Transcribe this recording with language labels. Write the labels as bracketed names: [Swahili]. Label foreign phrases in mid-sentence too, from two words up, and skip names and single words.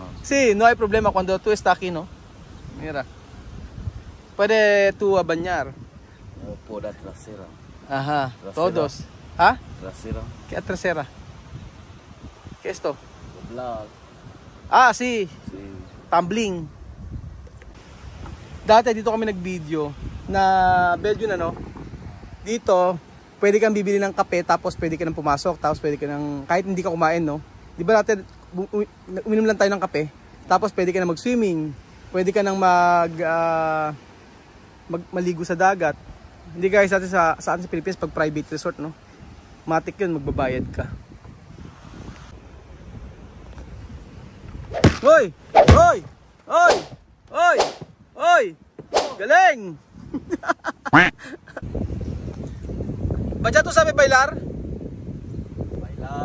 [Spanish] Sí, no hay problema cuando tú estás aquí, ¿no? Mira. Puede tú bañar. No por la trasera. Ajá, Trasera. todos. ¿Ah? Trasera. ¿Qué trasera? ¿Qué es esto? Doblar. Sí. Sí. Tumbling. [Filipino] Dati dito kami nag-video na Belgium dito pwede kang bibili ng kape tapos pwede ka nang pumasok tapos pwede ka nang kahit hindi ka kumain no. Di ba dati uminom lang tayo ng kape tapos pwede ka nang mag-swimming, pwede ka nang maligo sa dagat. Hindi guys sa atin sa Pilipinas pag private resort no. Matik 'yun, magbabayad ka. Hoy! Hoy! Hoy! Hoy! Hoy! [Spanish] Galing! Batcha, ¿tú sabes bailar? Bailar.